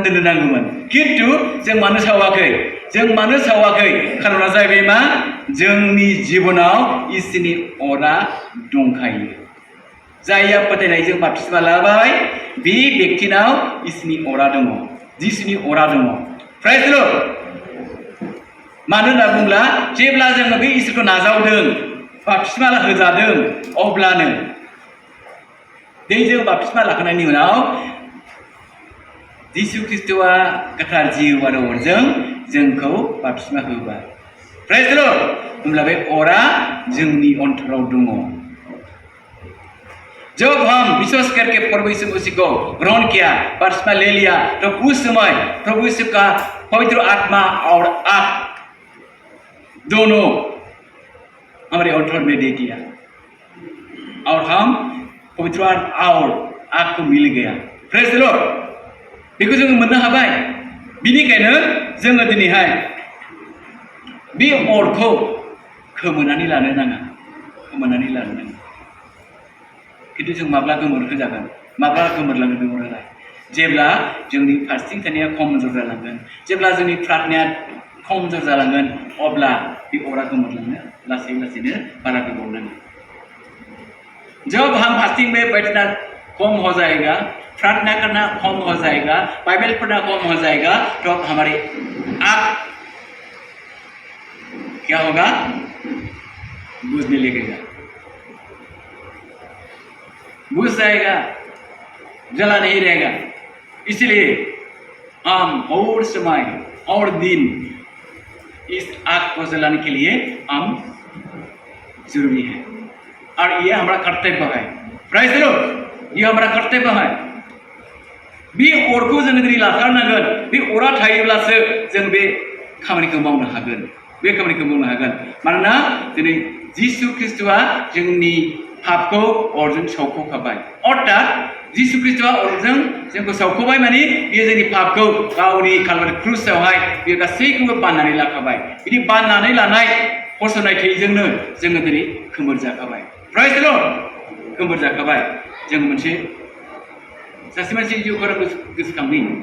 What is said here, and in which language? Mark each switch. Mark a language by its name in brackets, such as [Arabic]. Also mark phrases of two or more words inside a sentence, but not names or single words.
[Bodo] दोननो नांगौमोन खिन्थु जों मानो सावाखै खारना जाहैबाय मा जोंनि जिबनाव इसोरनि अरा दंखायो जायहा फोथायनायजों बाप्तिस्मा लाबाय बे व्यक्तिनाव इसोरनि अरा दङ जिसुनि अरा दङ [English] praise the Lord [Bodo] मानो होनना बुंब्ला जेब्ला जोङो बे इसोरखौ नाजावदों बाप्तिस्मा होजादों अब्लानो दैजों बाप्तिस्मा लाखांनायनि उनाव जिसु ख्रिस्ट'आ गोथार जिउ आरो अरजों जोंखौ बाप्तिस्मा होबाय [English] praise the Lord [Bodo] होमब्ला बे अरा जोंनि अन्तराव दङ [Hindi] जब हम विश्वास करके प्रभु यीशु मसीह को ग्रहण किया बपतिस्मा ले लिया तो उस समय प्रभु यीशु का पवित्र आत्मा और आग दोनों हमारे अंतर में दे दिया और हम पवित्र और आग को मिल गया [English] praise the Lord [Bodo] बेखौ जों मोननो हाबाय बिनिखायनो जोङो दिनैहाय बे अरखौ खोमोनानै लानो नाङा खिन्थु जों माब्ला गोमोरहोजागोन माब्ला गोमोरलांगोन बे अरालाय जेब्ला जोंनि फास्टिं थानाया खमजोर जालांगोन जेब्ला जोंनि प्रार्थनाया खमजोर जालांगोन अब्ला बे अरा गोमोरलांनो लासैनो बारा गोबाव नाङा [Hindi] जब हम फास्टिंग में बैठना कम हो जाएगा प्रार्थना करना कम हो जाएगा बाइबल पढ़ना कम हो जाएगा तो हमारे आग क्या होगा बुझने लगेगा बुझ जाएगा जला नहीं रहेगा इसलिए हम और समय और दिन इस आग को जलाने के लिए हम जरूरी है और ये हमारा कर्तव्य है [English] praise the Lord [Hindi] ये हमारा कर्तव्य है [Bodo] बे अरखौ जों दिनै लाथारनांगोन बे अरा थायोब्लासो जों बे खामानिखौ मावनो हागोन मानोना दिनै जिसु ख्रिस्ट'आ जोंनि पापखौ अरजों सावख'खाबाय अर्थात जिसु ख्रिस्ट'आ अरजों जोंखौ सावख'बाय माने बियो जोंनि पापखौ गावनि कालभारि क्रुसावहाय बियो गासैखौबो बाननानै लाखाबाय बिदि बाननानै लानाय फसरनाय थैजोंनो जोङो दिनै खोमोरजाखाबाय [English] praise the Lord [Bodo] खोमोरजाखाबाय जों मोनसे सासे मानसि जिउखौ गोसोखांनि